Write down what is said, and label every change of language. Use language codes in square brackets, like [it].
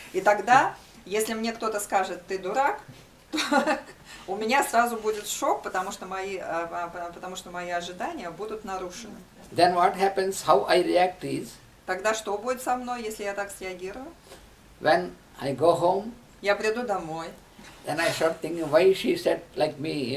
[ru] И тогда, если мне кто-то скажет, ты дурак, то у меня сразу будет шок, потому что мои ожидания будут нарушены. [en] Then what happens, how I react is, [ru] Тогда что будет со мной, если я так среагирую? [en] when I go home, [ru] Я приду домой. [en] then I start thinking, why she said like me,